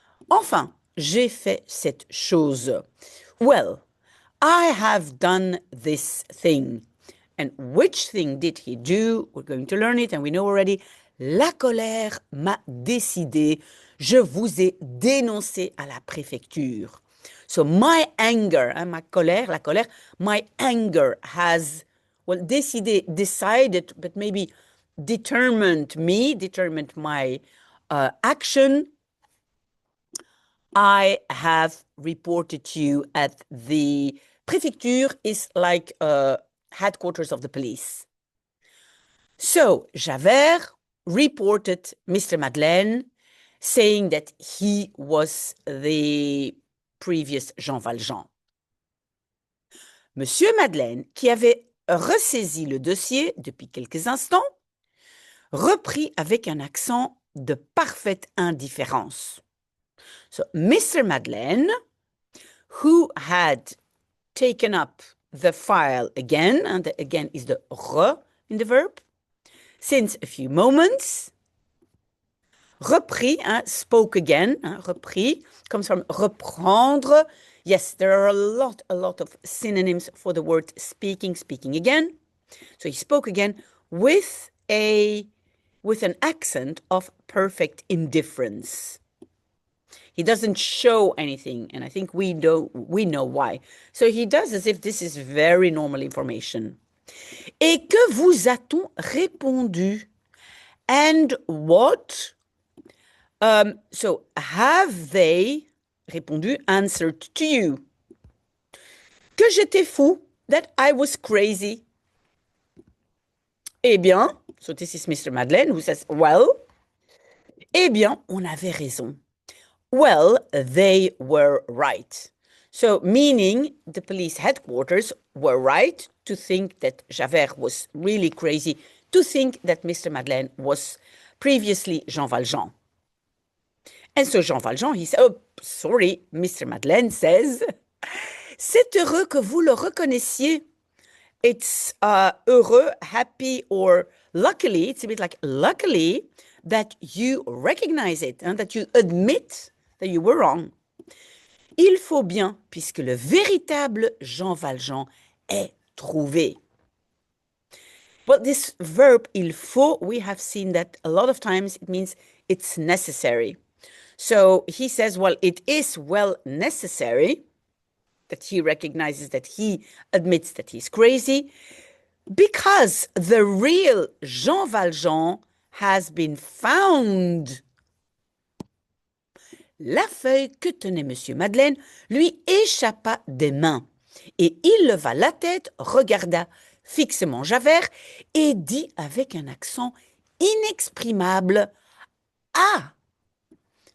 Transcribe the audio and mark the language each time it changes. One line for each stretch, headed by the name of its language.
French: Enfin, j'ai fait cette chose.
English: Well, I have done this thing. And which thing did he do? We're going to learn it, and we know already.
French: La colère m'a décidé. Je vous ai dénoncé à la préfecture.
English: So my anger,
French: ma colère, la colère,
English: my anger has, well, décidé, decided, but maybe determined my action. I have reported you at the préfecture is like headquarters of the police. So Javert reported Mr. Madeleine, saying that he was the previous Jean Valjean.
French: Monsieur Madeleine, qui avait ressaisi le dossier depuis quelques instants, reprit avec un accent de parfaite indifférence.
English: So Mr. Madeleine, who had taken up the file again, and the again is the re in the verb, since a few moments, repris, spoke again, repris, comes from reprendre. Yes, there are a lot of synonyms for the word speaking again. So he spoke again with an accent of perfect indifference. He doesn't show anything, and I think we know why. So he does as if this is very normal information.
French: Et que vous a-t-on répondu?
English: And what So, have they, répondu, answered to you?
French: Que j'étais fou,
English: that I was crazy.
French: Eh bien,
English: so this is Mr.
French: Madeleine
English: who says, well,
French: eh bien, on avait raison.
English: Well, they were right. So, meaning the police headquarters were right to think that Javert was really crazy, to think that Mr. Madeleine was previously Jean Valjean. And so Jean Valjean, he said, oh, sorry, Mr.
French: Madeleine says, c'est heureux que vous le reconnaissiez.
English: It's heureux, happy, or luckily, it's a bit like luckily that you recognize it, and that you admit that you were wrong.
French: Il faut bien, puisque le véritable Jean Valjean est trouvé.
English: Well, this verb, il faut, we have seen that a lot of times it means it's necessary. So he says, well, it is well necessary that he recognizes, that he admits that he's crazy, because the real Jean Valjean has been found.
French: La feuille que tenait M. Madeleine lui échappa des mains, et il leva la tête, regarda fixement Javert, et dit avec un accent inexprimable, « Ah !»